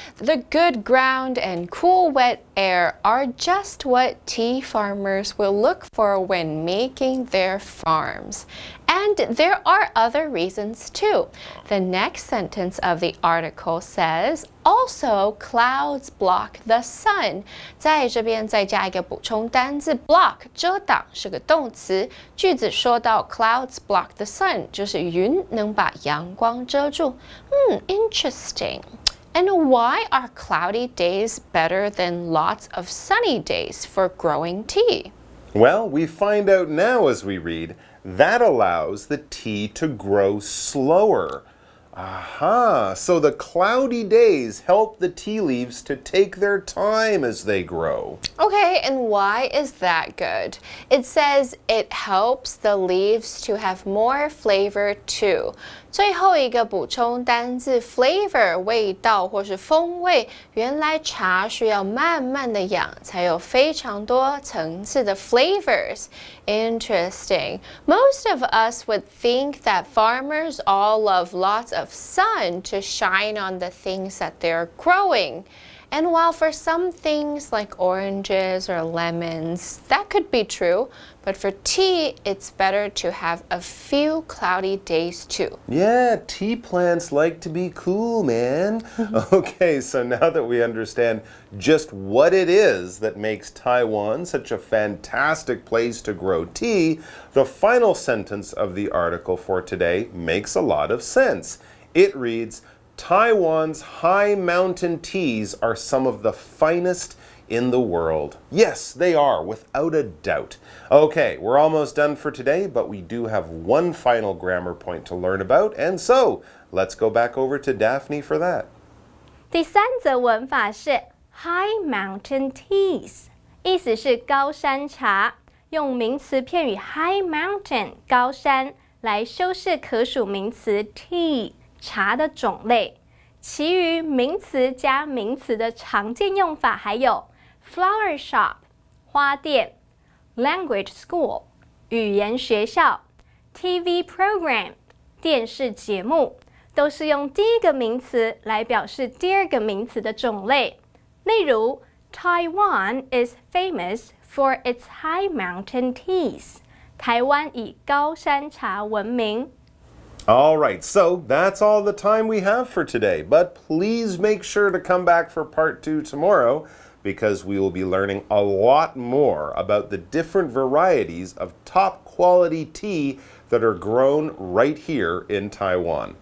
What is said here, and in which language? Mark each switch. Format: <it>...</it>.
<en>The good ground and cool wet air are just what tea farmers will look for when making their farms. And there are other reasons too. The next sentence of the article says, also clouds block the sun.</en> <zh>在这边再加一个补充单字 block 遮挡是个动词，句子说到</zh> <en>clouds block the sun</en> <zh>就是云能把阳光遮住。</zh> <en>Interesting. And why are cloudy days better than lots of sunny days for growing tea? Well, we find out now as we read, that allows the tea to grow slower. Aha, so the cloudy days help the tea leaves to take their time as they grow. Okay, and why is that good? It says it helps the leaves to have more flavor too.</en> <zh>最后一个补充单字 flavor 味道或是风味，原来茶需要慢慢的养，才有非常多层次的 flavors.</zh> <en>Interesting. Most of us would think that farmers all love lots of sun to shine on the things that they're growing. And while for some things like oranges or lemons, that could be true, but for tea, it's better to have a few cloudy days too. Yeah, tea plants like to be cool, man. Okay, so now that we understand just what it is that makes Taiwan such a fantastic place to grow tea, the final sentence of the article for today makes a lot of sense. It reads, Taiwan's high mountain teas are some of the finest in the world. Yes, they are, without a doubt. Okay, we're almost done for today, but we do have one final grammar point to learn about, and so let's go back over to Daphne for that.</en> <zh>第三则文法是 high mountain teas， 意思是高山茶，用名词片语 high mountain 高山来修饰可数名词 tea 茶的种类。其余名词加名词的常见用法还有 flower shop 花店、language school 语言学校、TV program 电视节目，都是用第一个名词来表示第二个名词的种类。例如</zh> <en>Taiwan is famous for its high mountain teas.</en> <zh>台湾以高山茶闻名。</zh> <en>All right, so that's all the time we have for today. But please make sure to come back for part 2 tomorrow, because we will be learning a lot more about the different varieties of top quality tea that are grown right here in Taiwan.</en>